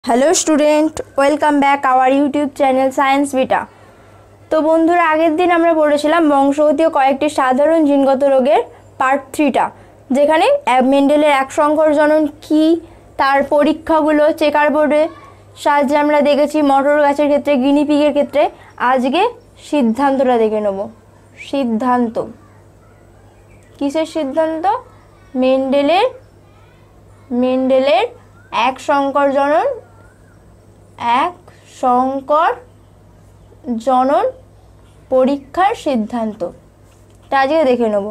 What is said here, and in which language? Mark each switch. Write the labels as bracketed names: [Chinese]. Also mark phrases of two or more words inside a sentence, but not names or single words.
[English] Hello student welcome back our YouTube channel Science Beta. [Bangla] তো বন্ধুরা আগের দিন আমরা পড়েছিলাম বংশগতীয় কয়েকটি সাধারণ জিনগত রোগের পার্ট 3টা যেখানে মেন্ডেলের এক সংকর জনন কী তার পরীক্ষাগুলো চেকার বোর্ডের সাহায্যে আমরা দেখেছি মটর গাছের ক্ষেত্রে গিনিপিগের ক্ষেত্রে। আজকে সিদ্ধান্তটা দেখে নেব। সিদ্ধান্ত কিসের সিদ্ধান্ত? মেন্ডেলের এক সংকর জনন পরীক্ষার সিদ্ধান্ত আজকে দেখে নেব।